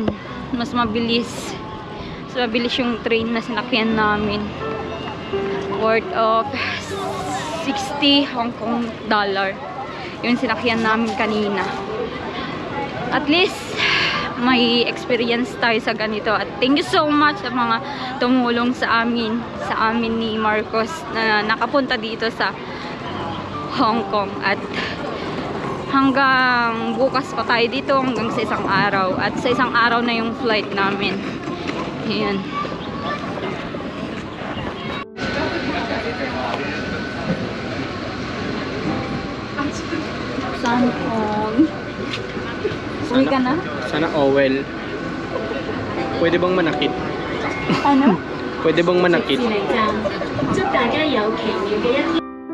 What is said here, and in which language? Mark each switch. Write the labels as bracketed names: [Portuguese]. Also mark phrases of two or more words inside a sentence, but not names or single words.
[Filipino] Mas mabilis yung train na sinakyan namin, [English] worth of 60 Hong Kong dollar. [Filipino] yung sinakyan namin kanina. At least may experience tayo sa ganito. At [English] thank you so much [Filipino] sa mga tumulong sa amin ni Marcos na nakapunta dito sa Hong Kong. At hanggang bukas pa tayo dito, hanggang sa isang araw. At sa isang araw na yung flight namin. Ayan. Sana all. Uwi ka na? Sana Owel. Pwede bang manakit? Ano? Pwede bang manakit? [Cantonese] 祝大家有奇妙嘅一天。